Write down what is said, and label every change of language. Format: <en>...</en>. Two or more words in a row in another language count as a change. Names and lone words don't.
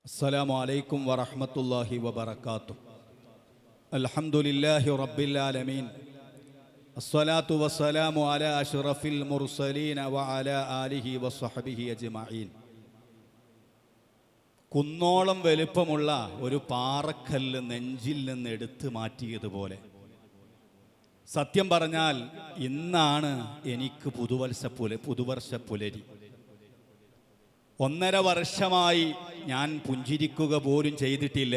<ar>السلام عليكم ورحمة الله وبركاته. الحمد لله رب العالمين. الصلاة والسلام على أشرف المرسلين وعلى آله وصحبه أجمعين.</ar> <ml>കുന്നോളം വലുപ്പമുള്ള ഒരു പാറക്കല്ല് നെഞ്ചിൽ നിന്ന് എടുത്തു മാറ്റിയതുപോലെ സത്യം പറഞ്ഞാൽ ഇന്നാണ് എനിക്ക് പുതുവർഷ പുലരി. 1.5 വർഷമായി ഞാൻ പുഞ്ചിരിക്കുക പോലും ചെയ്തിട്ടില്ല.</ml>